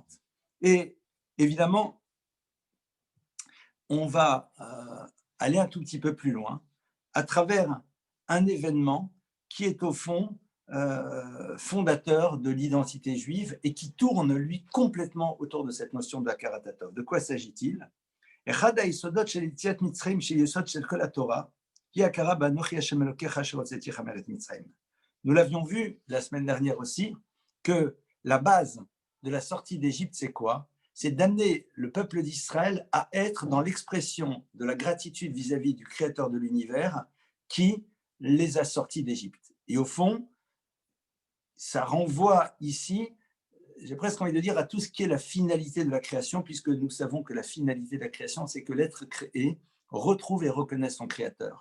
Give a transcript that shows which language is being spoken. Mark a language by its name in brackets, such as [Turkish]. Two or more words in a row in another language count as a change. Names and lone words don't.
[French] Et évidemment, on va aller un tout petit peu plus loin à travers un événement qui est au fond fondateur de l'identité juive et qui tourne, lui, complètement autour de cette notion de [Hebrew] הכרת הטוב. [French] De quoi s'agit-il? [Hebrew] אחד היסודות של יציאת מצרים, שהיא יסוד של כל התורה, היא הכרה באנוכי השם אלוקיך אשר הוצאתיך מארץ מצרים. [French] Nous l'avions vu la semaine dernière aussi, que la base de la sortie d'Égypte, c'est quoi? C'est d'amener le peuple d'Israël à être dans l'expression de la gratitude vis-à-vis du Créateur de l'univers qui les a sortis d'Égypte. Et au fond, ça renvoie ici, j'ai presque envie de dire, à tout ce qui est la finalité de la création, puisque nous savons que la finalité de la création, c'est que l'être créé retrouve et reconnaît son créateur.